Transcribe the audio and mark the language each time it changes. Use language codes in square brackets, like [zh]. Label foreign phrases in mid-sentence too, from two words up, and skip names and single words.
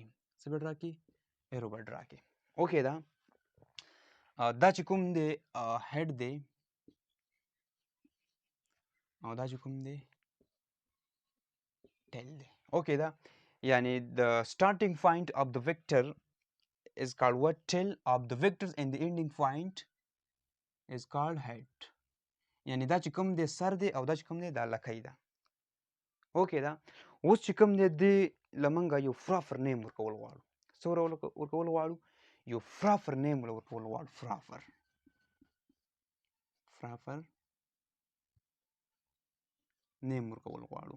[ps] څه به ډرا کړي؟ ایرو به ډرا کړي. اوکې ده. دا چې کوم دی هیډ دی او دا چې کوم دی ټیل دی. اوکې ده. یعنی [en] د starting point of د vector is called what? Tail of the vectors and the ending point is called head. [ps] یعنی دا چې کوم دی سر دی او دا چې کوم دی دا لکۍ ده. اوکې ده. اوس چې کوم دی دې له موږ یو [en] proper name [ps] ورکول غواړو. څه ورکول غواړو؟ یو [en] proper name [ps] ورکول غواړو. [en] proper name [ps] ورکول غواړو.